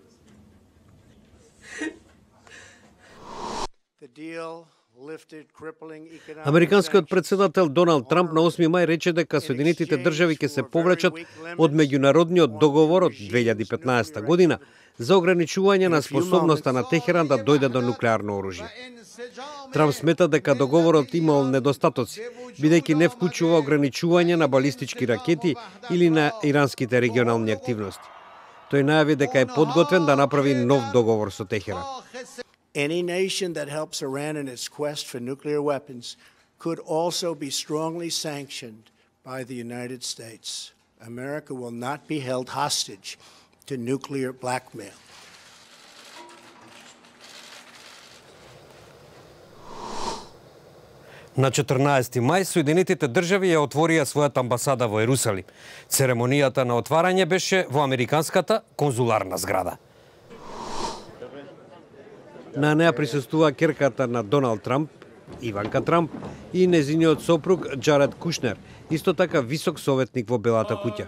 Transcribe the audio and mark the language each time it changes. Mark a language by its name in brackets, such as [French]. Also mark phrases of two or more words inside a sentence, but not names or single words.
[Macedonian] Американскиот председател Доналд Трамп на 8 мај рече дека Соединетите држави ќе се повлечат од меѓународниот договор од 2015 година за ограничување на способноста на Техеран да дојде до нуклеарно оружје. Трамп смета дека договорот имал недостатоци, бидејќи не вклучува ограничување на балистички ракети или на иранските регионални активности. Тој најави дека е подготвен да направи нов договор со Техеран. [English] Any nation that helps Iran in its quest for nuclear weapons could also be strongly sanctioned by the United States. America will not be held hostage to nuclear blackmail. [Macedonian] На 14 мај Соединетите држави ја отворија својата амбасада во Ерусалим. Церемонијата на отварање беше во американската конзуларна зграда. На неа присуствува ќерката на Доналд Трамп, Иванка Трамп и незиниот сопруг Джаред Кушнер, исто така висок советник во Белата куќа.